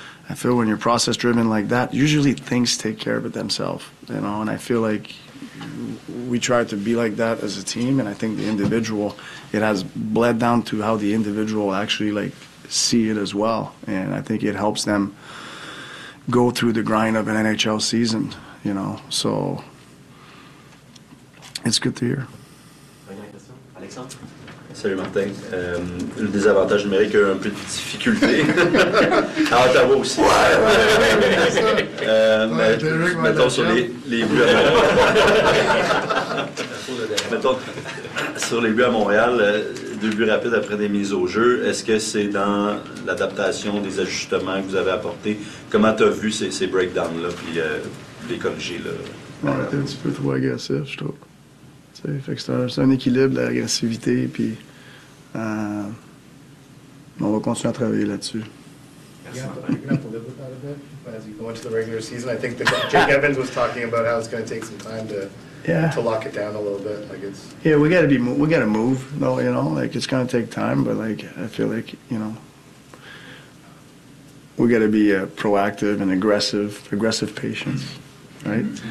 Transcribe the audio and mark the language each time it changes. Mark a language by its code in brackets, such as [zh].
[en] I feel when you're process-driven like that, usually things take care of it themselves, you know, and I feel like we try to be like that as a team, and I think the individual, it has bled down to how the individual actually, like, see it as well, and I think it helps them go through the grind of an NHL season, you know, so it's good to hear. [fr] Salut Martin. Le désavantage numérique a un peu de difficulté. À Ottawa aussi. Ouais, ouais, ouais, ouais, mais ouais, mettons sur les buts à Montréal. Deux buts rapides après des mises au jeu. Est-ce que c'est dans l'adaptation des ajustements que vous avez apportés? Comment tu as vu ces breakdowns-là puis les corriger là? Ouais, t'es un petit peu trop agressif, je trouve. Fait que c'est un équilibre, l'agressivité, puis on va continuer à travailler là-dessus. [en] As you go into the regular season, I think Jake Evans was talking about how it's going to take some time to lock it down a little bit. We got to move. No, you know, like it's going to take time, but like I feel like, you know, we got to be proactive and aggressive patience, right?